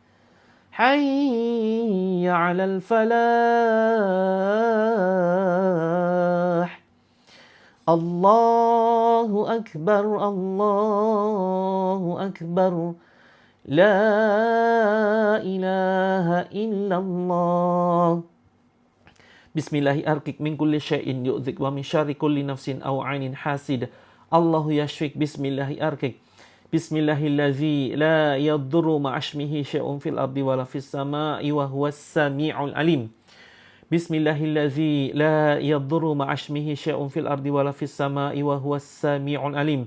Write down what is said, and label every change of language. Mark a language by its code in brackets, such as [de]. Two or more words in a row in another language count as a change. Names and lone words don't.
[ar] حي على الفلاح. الله أكبر الله أكبر. لا إله إلا الله. بسم الله أرقيك من كل شيء يؤذيك ومن شر كل نفس أو عين حاسد. الله يشفيك بسم الله أرقيك. بسم الله الذي لا يضر مع اسمه شيء في الأرض ولا في السماء وهو السميع العليم. بسم الله الذي لا يضر مع اسمه شيء في الأرض ولا في السماء وهو السميع العليم.